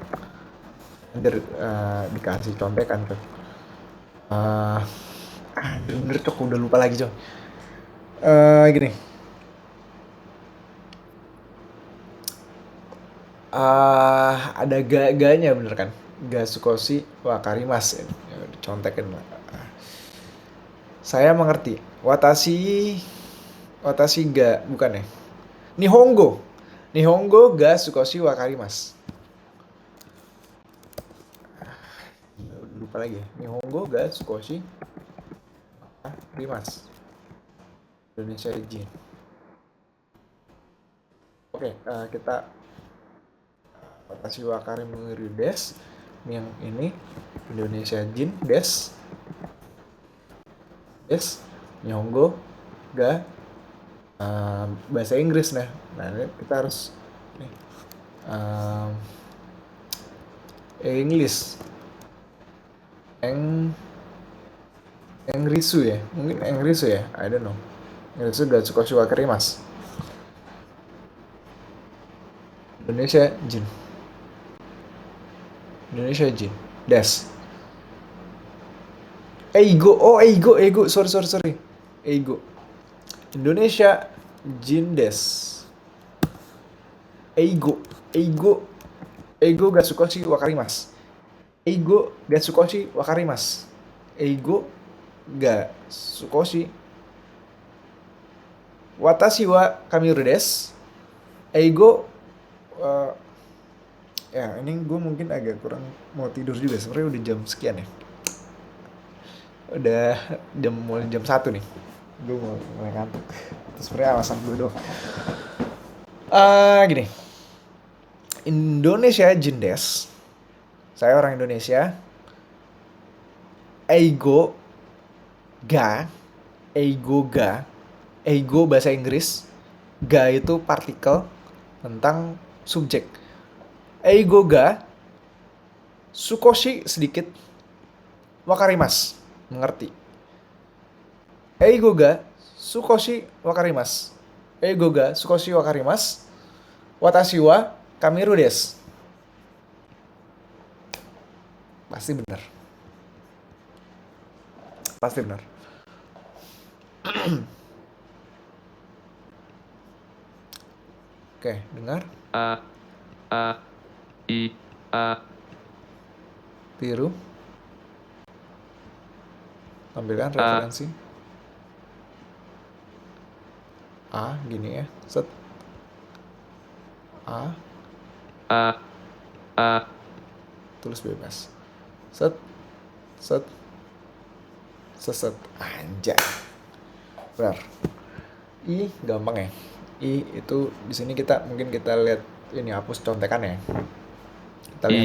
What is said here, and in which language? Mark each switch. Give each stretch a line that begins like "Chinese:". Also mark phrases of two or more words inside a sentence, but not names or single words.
Indonesian: Dikasih contekan tuh. Bener cok, udah lupa lagi cok. Gini. Ada ga-nya bener kan?
Japanese: が少し分かります.
Indonesian: Ya, contekin lah. Saya mengerti.
Japanese: 私が,
Indonesian: bukan ya?
Japanese: 日本語が少し分かります.
Indonesian: Lupa lagi ya.
Japanese: 日本語が少し分かります. インドネシア人.
Indonesian: Oke, kita
Japanese: 私はカミルです.
Indonesian: Yang ini
Japanese: インドネシア人です. 日本語が
Indonesian: bahasa Inggris nah. Nah, ini kita harus English. Engrisu ya. Mungkin Engrisu ya.
English: I don't know.
Japanese: エングリスが少し分かります. インドネシア人. です. Eigo. Sorry. Eigo. インドネシア人です。英語が少し分かります. 英語が少し分かります。英語が少し. 私はカミルです.
Indonesian: Eigo ya ini gue mungkin agak kurang mau tidur juga, sebenarnya udah jam sekian ya, udah mulai jam 1 nih, gue mau mulai ngantuk. Itu sebenarnya alasan gue doang. Gini,
Japanese: インドネシア人です.
Indonesian: Saya orang Indonesia.
Japanese: 英語が.
Indonesian: Eigo bahasa Inggris. Ga itu partikel tentang subjek.
Japanese: Eigo ga sukoshi sedikit wakarimasu mengerti. 英語が少し分かります. 私はカミルです.
Indonesian: Pasti benar. Oke, dengar. Tiru. Tampilkan referensi. Gini ya. Set. A, A, Tulis bebas. Set, set, set. Anjay. Benar. I gampang ya. I itu di sini mungkin kita lihat ini hapus contekan ya. Kita lihat